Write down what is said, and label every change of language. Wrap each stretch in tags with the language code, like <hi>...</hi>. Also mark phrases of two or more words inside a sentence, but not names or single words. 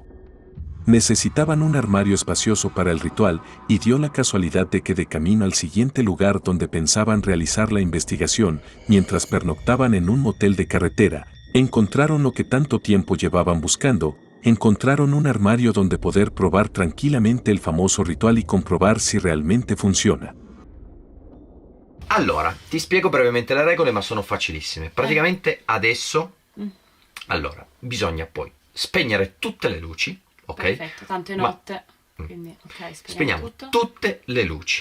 <es>Necesitaban un armario espacioso para el ritual y dio la casualidad de que de camino al siguiente lugar donde pensaban realizar la investigación, mientras pernoctaban en un motel de carretera, encontraron lo que tanto tiempo llevaban buscando, encontraron un armario donde poder probar tranquilamente el famoso ritual y comprobar si realmente funziona.</es> <it>Allora, ti spiego brevemente le regole, ma sono facilissime. Praticamente adesso, allora, bisogna poi spegnere tutte le luci, ok? Perfetto, tanto è notte, quindi ok, spegniamo tutto. tutte le luci.</it>